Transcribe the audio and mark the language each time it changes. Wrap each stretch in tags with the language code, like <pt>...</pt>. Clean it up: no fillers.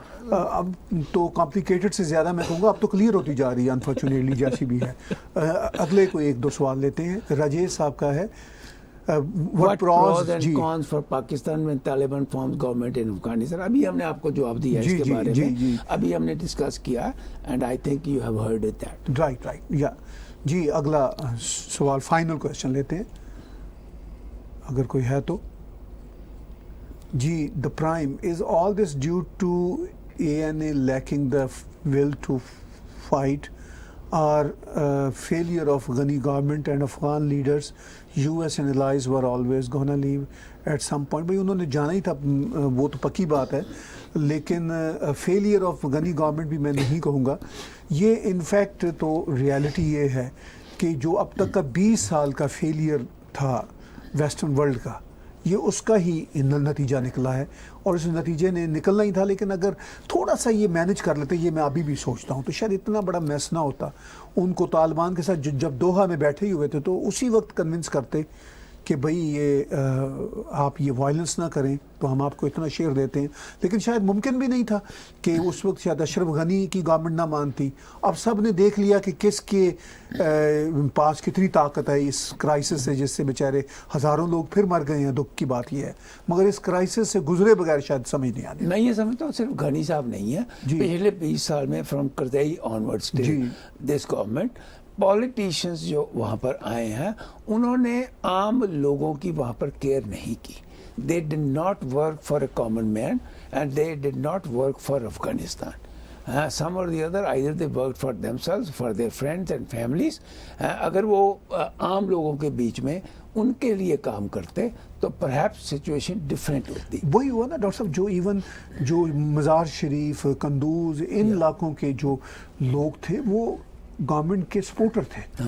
<ur>اب تو کمپلیکیٹڈ سے زیادہ میں کہوں گا اب تو کلیئر ہوتی جا رہی ہے انفارچونیٹلی, جیسی بھی ہے. اگلے کو ایک دو سوال لیتے ہیں. راجیش صاحب کا ہے,</ur> <en>What pros and cons for Pakistan when Taliban forms government in Afghanistan.</en> <ur>ابھی ہم نے آپ کو جواب دیا ہے اس کے بارے میں, ابھی ہم نے ڈسکس کیا,</ur> <en>and I think you have heard it that.</en> <ur>Right, یا جی اگلا سوال فائنل کویسچن لیتے ہیں اگر کوئی ہے تو.</ur> <en>جی the prime, is all this due to ANA lacking the will to fight or failure of Ghani government and Afghan leaders? US and allies were always gonna leave at some point.</en> <ur>بھائی انہوں نے جانا ہی تھا, وہ تو پکی بات ہے, لیکن فیلئر آف غنی گورنمنٹ بھی میں نہیں کہوں گا. یہ انفیکٹ تو ریالٹی یہ ہے کہ جو اب تک کا 20 سال کا فیلئر تھا ویسٹرن ورلڈ کا, یہ اس کا ہی نتیجہ نکلا ہے, اور اس نتیجے نے نکلنا ہی تھا. لیکن اگر تھوڑا سا یہ مینج کر لیتے, یہ میں ابھی بھی سوچتا ہوں, تو شاید اتنا بڑا میس نہ ہوتا. ان کو طالبان کے ساتھ جب دوحہ میں بیٹھے ہی ہوئے تھے تو اسی وقت کنونس کرتے کہ بھئی یہ آپ یہ وائلنس نہ کریں تو ہم آپ کو اتنا شیئر دیتے ہیں. لیکن شاید ممکن بھی نہیں تھا کہ اس وقت شاید اشرف غنی کی گورنمنٹ نہ مانتی. اب سب نے دیکھ لیا کہ کس کے پاس کتنی طاقت ہے اس کرائسس سے, جس سے بیچارے ہزاروں لوگ پھر مر گئے ہیں. دکھ کی بات یہ ہے, مگر اس کرائسس سے گزرے بغیر شاید سمجھ نہیں آتی. میں یہ سمجھتا ہوں صرف غنی صاحب نہیں ہے, پچھلے 20 سال میں</ur> <en>from Karzai onwards</en> <ur>this government politicians جو وہاں پر آئے ہیں انہوں نے عام لوگوں کی وہاں پر کیئر نہیں کی.</ur> <en>They did not work for a common man and they did not work for Afghanistan. Some or the other, either they worked for themselves, for their friends and families.</en> <ur>اگر وہ عام لوگوں کے بیچ میں ان کے لیے کام کرتے تو</ur> <en>perhaps situation different</en> <ur>ہوتی. وہی ہوا نا ڈاکٹر صاحب, جو ایون جو مزار شریف, قندوز, ان علاقوں کے جو لوگ تھے وہ گورنمنٹ کے سپورٹر تھے.</ur>